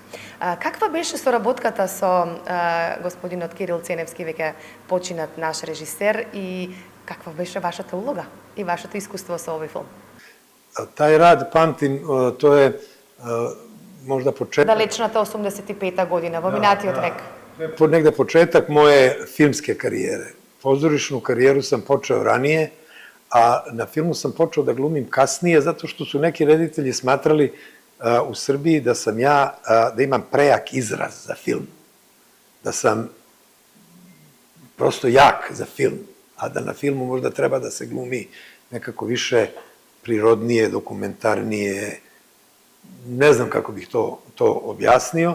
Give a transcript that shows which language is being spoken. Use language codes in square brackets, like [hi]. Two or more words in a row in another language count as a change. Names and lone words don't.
[mk] Каква беше соработката со господинот Кирил Ценевски, веќе починат наш режисер, и каква беше вашата улога и вашето искуство со овој филм? [sr] Тај рад памтим, [mk] тоа е [sr] можда почеток... [mk] Далечната 85-та година, во минатиот век. [sr] Негде почеток моје филмске кариере. Pozorišnu karijeru sam počeo ranije, a na filmu sam počeo da glumim kasnije, zato što su neki reditelji smatrali u Srbiji da sam ja, da imam prejak izraz za film. Da sam prosto jak za film, a da na filmu možda treba da se glumi nekako više prirodnije, dokumentarnije, ne znam kako bih to objasnio.